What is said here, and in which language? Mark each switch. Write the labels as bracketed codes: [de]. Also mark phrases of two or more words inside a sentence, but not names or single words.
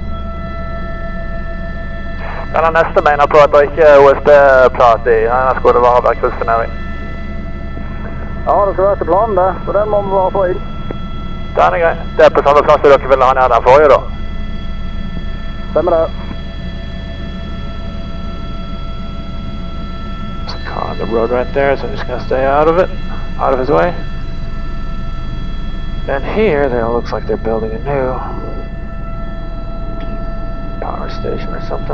[no] Den neste mener på at det ikke er OSB-prat i denne skulle det være kryssfinering. Ja, det skal være til planen det, så den må vi bare få inn. Den er grei. Det er på samme plass dere ville ha ned den forrige da. Stemmer det. [en] There's a car on the road right there, so I'm just gonna stay out of it, out of his way. And here, it looks like they're building a new power station or something.